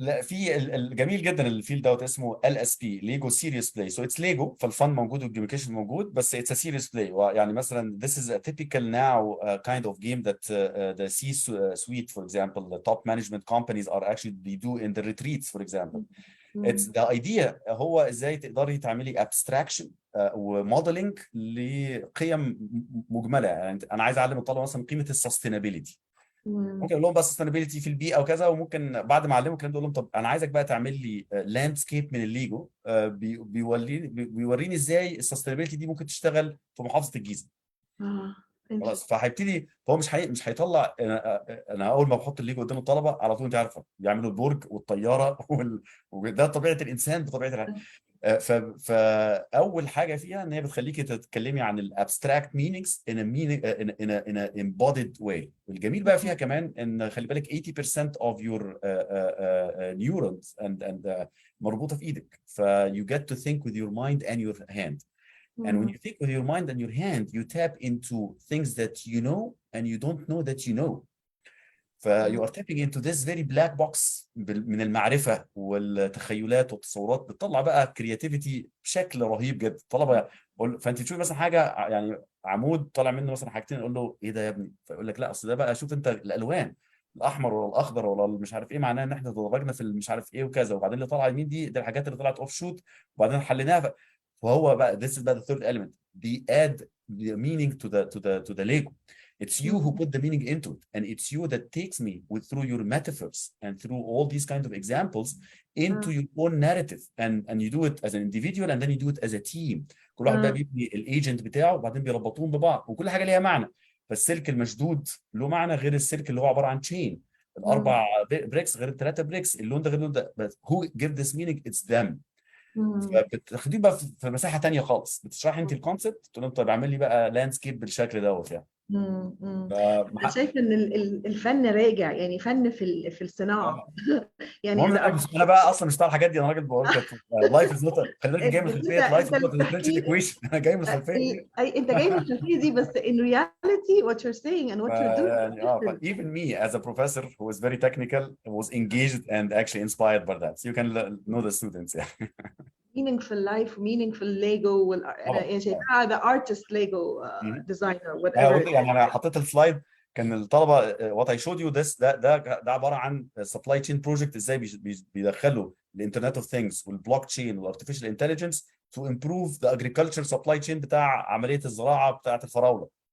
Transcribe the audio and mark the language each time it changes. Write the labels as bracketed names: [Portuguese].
[Arabic] لا، في الجميل جدا الفيلد دوت اسمه LSP ليجو سيريس بلاي. [English] so it's Lego, [Arabic] فالفن موجود والجيميكيشن موجود، بس [English] It's a serious play. [Arabic] يعني مثلا [English] this is a typical now kind of game that the C-suite for example the top management companies are actually they do in the retreats for example. It's the idea [Arabic] هو ازاي تقدري تعملي abstraction وموديلنج لقيم مجمله. يعني انا عايز اعلم الطلبه مثلا قيمه السستينابيلتي، ممكن اقول لهم بس سستينابيلتي في البيئه وكذا، وممكن بعد ما اعلمهم الكلام ده اقول لهم طب انا عايزك بقى تعمل لي لاندسكيب من الليجو بيوريني ازاي السستينابيلتي دي ممكن تشتغل في محافظه الجيزه. خلاص، فهيبتدي هو مش هيطلع. انا اول ما بحط الليجو قدام الطلبه على طول انت عارفه يعملوا البرج والطياره وده طبيعه الانسان بطبيعه الحال. فاول حاجه فيها ان هي بتخليكي تتكلمي عن الابستراكت مينينجز [English] in a meaning in a embodied way. [Arabic] والجميل بقى فيها كمان ان خلي بالك [English] 80% of your neurons and [Arabic] مربوطه في ايدك. [English] ف you get to think with your mind and your hand. And when you think with your mind and your hand, you tap into things that you know and you don't know that you know. You are tapping into this very black box [Arabic] من المعرفة والتخيلات والتصورات. بتطلع بقى كرياتيفيتي بشكل رهيب جدا. طلبة فانت تشوف مثلا حاجة يعني عمود طالع منه مثلا حاجتين، اقول له ايه ده يا ابني؟ فيقول لك لا اصل ده بقى شوف انت الالوان الاحمر ولا الاخضر ولا مش عارف ايه، معناه ان احنا تدرجنا في مش عارف ايه وكذا، وبعدين اللي طالع يمين دي الحاجات اللي طلعت اوف شوت وبعدين حليناها. فهو بقى [English] this is بقى the third element. They add the meaning to the Lego. It's you who put the meaning into it, and it's you that takes me through your metaphors and through all these kind of examples into your own narrative, and you do it as an individual and then you do it as a team. [Arabic] كل واحد بقى بيبني الايجنت بتاعه وبعدين بيربطوهم ببعض، وكل حاجه ليها معنى. فالسلك المشدود له معنى غير السلك اللي هو عباره عن تشين. الاربع بريكس غير الثلاثه بريكس، اللون ده غير اللون ده، بس [English] who give this meaning it's them. [Arabic] فبتاخديه بقى في مساحه ثانيه خالص، بتشرحي انت الكونسبت تقول لهم طب اعمل لي بقى لاندسكيب بالشكل دوت يعني. انا شايفه ان الفن راجع، يعني فن في الصناعه. يعني المهم انا بقى اصلا مش بتاع الحاجات دي، انا راجل بقول لك [English] life is not, [Arabic] خلي بالك جاي من خلفيه لايف انت [English] not differential [Arabic] بتحكيه ايكويشن. انا جاي من الخلفيه دي. انت جاي من الخلفيه دي، بس [English] in reality what you're saying and what you're doing is [Arabic] يعني [English] different. even me as a professor who was very technical was engaged and actually inspired by that, so you can know the students يعني. meaningful life, meaningful Lego [Arabic] انا يعني شايفاها [English] the artist Lego designer whatever. [Arabic] يعني انا حطيت السلايد، كان الطلبه [English] what I showed you this [Arabic] ده عباره عن supply chain project، ازاي بيدخلوا الانترنت اوف ثينجز والبلوك تشين والارتفيشال انتليجنس [English] to improve the agriculture supply chain [Arabic] بتاع عمليه الزراعه بتاعه الفراوله.